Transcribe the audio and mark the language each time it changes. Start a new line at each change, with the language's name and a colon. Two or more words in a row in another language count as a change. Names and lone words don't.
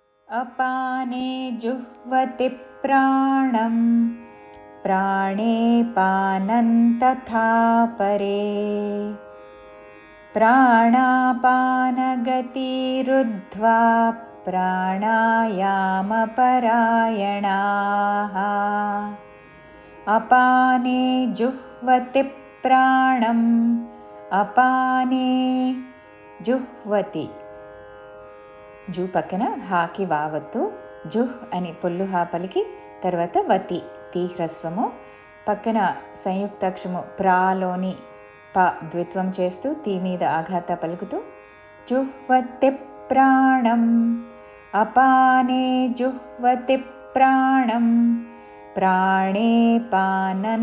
Sanskrit: अपाने जुह्वति प्राणं प्राणे पानं तथा परे प्राणापानगतिरुद्ध्वा प्राणायामपरायणाः अपाने जुह्वति प्राणं अपाने जुह्वति
Telugu: జూ పక్కన హాకి వావత్తు జుహ్ అని పొల్లు హా పలికి తర్వాత వతి తీ హ్రస్వము పక్కన సంయుక్తాక్షము ప్రాలోని ప ద్విత్వం చేస్తూ తీ మీద ఆఘాత పలుకుతూ
Sanskrit: జుహ్వతి ప్రాణం అపానే జుహ్వతి ప్రాణం ప్రాణే పానం